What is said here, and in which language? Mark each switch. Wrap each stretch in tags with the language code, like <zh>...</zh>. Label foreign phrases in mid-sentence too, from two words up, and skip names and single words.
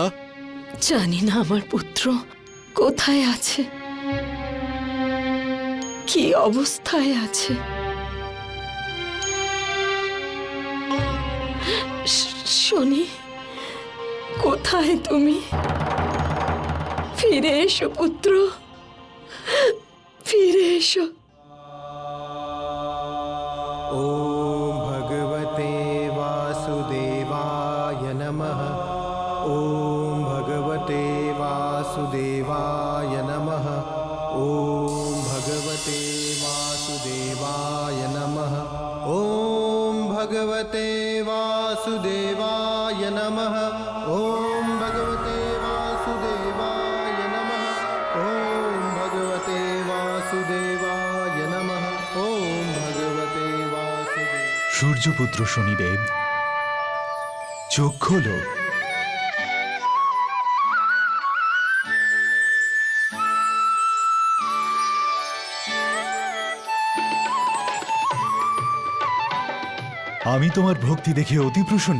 <bn>জানি না আমার পুত্র কোথায় আছে, কি অবস্থায় আছে। শনি, কোথায় তুমি? ফিরে এসো পুত্র, ফিরে এসো।</bn> <sa>ओम भगवते वासुदेवाय नमः। ओम भगवते वासुदेवाय नमः। ओम भगवते वासुदेवाय नमः। ओम भगवते वासुदेवाय नमः। ओम भगवते वासुदेवाय नमः। ओम भगवते वासुदेवाय नमः। ओम भगवते वासुदेव।</sa> <bn>সূর্যপুত্র শনিদেব, চোখ খোলো। আমি তোমার ভক্তি দেখে অতি প্রসন্ন।</bn>